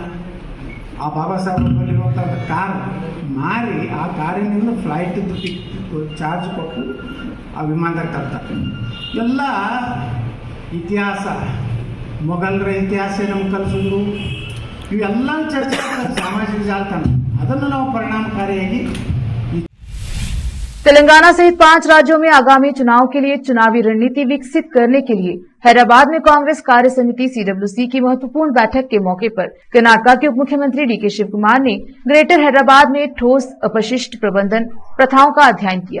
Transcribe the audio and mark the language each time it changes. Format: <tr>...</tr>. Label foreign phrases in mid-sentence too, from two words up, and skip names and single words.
<kn>ಆ ಬಾಬಾ ಸಾಹೇಬಲ್ಲಿರುವಂಥ ಕಾರ್ ಮಾರಿ ಆ ಕಾರಿನಿಂದ ಫ್ಲೈಟಿದ್ದು ಚಾರ್ಜ್ ಕೊಟ್ಟು ಆ ವಿಮಾನದಾಗ ತರ್ತಾರೆ. ಎಲ್ಲ ಇತಿಹಾಸ, ಮೊಘಲರ ಇತಿಹಾಸ ನಮ್ಗೆ ಕಲಿಸಿದ್ರು. ಇವೆಲ್ಲ ಚರ್ಚೆ ಸಾಮಾಜಿಕ ಜಾಲತಾಣ, ಅದನ್ನು ನಾವು ಪರಿಣಾಮಕಾರಿಯಾಗಿ</kn> <hi>तेलंगाना सहित 5 राज्यों में आगामी चुनाव के लिए चुनावी रणनीति विकसित करने के लिए हैदराबाद में कांग्रेस कार्य समिति CWC की महत्वपूर्ण बैठक के मौके पर कर्नाटक के उप मुख्यमंत्री DK शिव कुमार ने ग्रेटर हैदराबाद में ठोस अपशिष्ट प्रबंधन प्रथाओं का अध्ययन किया।</hi>